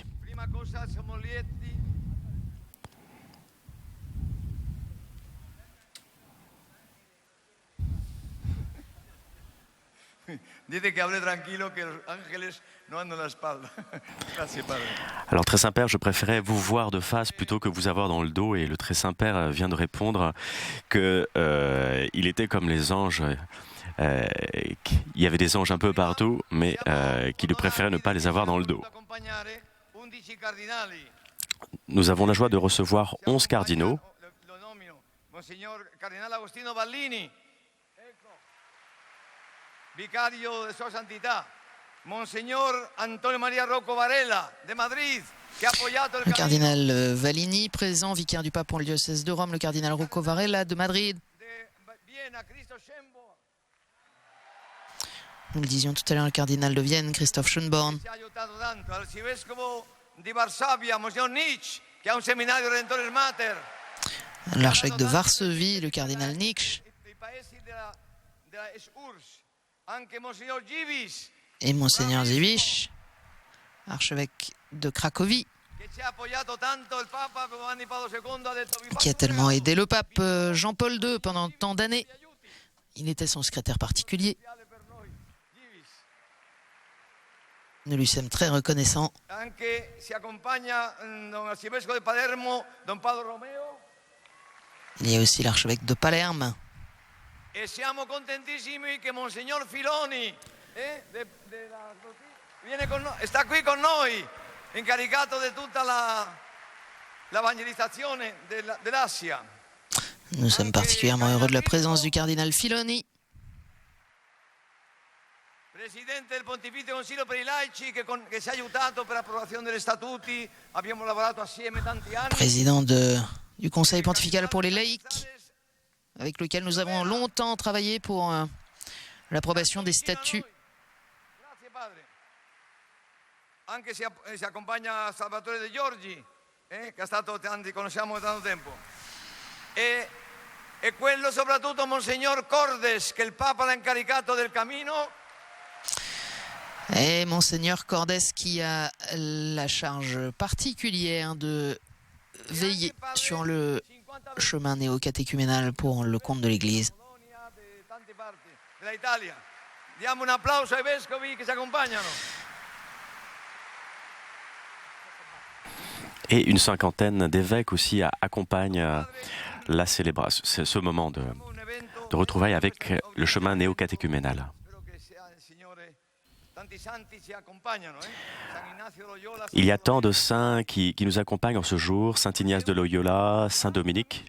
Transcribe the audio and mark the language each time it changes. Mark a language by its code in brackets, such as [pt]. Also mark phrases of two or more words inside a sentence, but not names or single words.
[it] prima cosa siamo lieti. [es] Dice que hable tranquilo, que los ángeles no andan a la espalda. Gracias, Padre. [fr] Alors Très Saint-Père, je préférais vous voir de face plutôt que vous avoir dans le dos, et le Très Saint-Père vient de répondre que il était comme les anges. Il y avait des anges un peu partout, mais qu'il préférait ne pas les avoir dans le dos. Nous avons la joie de recevoir 11 cardinaux. [it] Monsignor Cardinal Agostino Ballini, vicario de Sua Santità, Monsignor Antonio Maria Rocco Varela de Madrid, che ha appoggiato il [fr] Le cardinal Vallini, présent, vicaire du pape pour le diocèse de Rome, le cardinal Rocco Varela de Madrid. [es] de Viena, Cristo Schembo, [fr] Nous le disions tout à l'heure, le cardinal de Vienne, Christoph Schönborn. [it] ci ha aiutato tanto, l'arcivescovo di Varsavia, Monsignor Nietzsche, che ha un seminario Redentores Mater, [fr] L'archevêque de Varsovie, le cardinal Nietzsche. [it] dei paesi della ESURS, anche Monsignor Givis, [fr] Et Monseigneur Zivich, archevêque de Cracovie, [it] che ci ha appoggiato tanto il Papa Giovanni Paolo II, ha detto vi [fr] qui a tellement aidé le pape Jean-Paul II pendant tant d'années. Il était son secrétaire particulier. Nous lui sommes très reconnaissants. [it] Anche si accompagna don arcivescovo di Palermo, don Padre Romeo, [fr] Il y a aussi l'archevêque de Palerme. [it] e siamo contentissimi che Monsignor Filoni viene con noi, sta qui con noi, incaricato di tutta l'evangelizzazione dell'Asia. [fr] Nous sommes particulièrement heureux de la présence du cardinal Filoni, [it] Presidente del Pontificio Consiglio per i Laici, che ci ha aiutato per l'approvazione degli statuti, abbiamo lavorato assieme tanti anni. [fr] président du Conseil pontifical pour les laïcs, avec lequel nous avons longtemps travaillé pour l'approbation des statuts. [it] Grazie Padre. Anche si accompagna Salvatore De Giorgi, che è stato conosciamo da tanto tempo. E quello soprattutto Monsignor Cordes, che il Papa l'ha incaricato del cammino. [fr] Et Monseigneur Cordes qui a la charge particulière de veiller sur le chemin néo-catéchuménal pour le compte de l'Église. [it] Diamo un applauso ai vescovi che ci accompagnano. [fr] Et une cinquantaine d'évêques aussi accompagnent la célébration, ce moment de retrouvailles avec le chemin néo-catéchuménal. Il y a tant de saints qui nous accompagnent en ce jour, Saint Ignace de Loyola, Saint Dominique.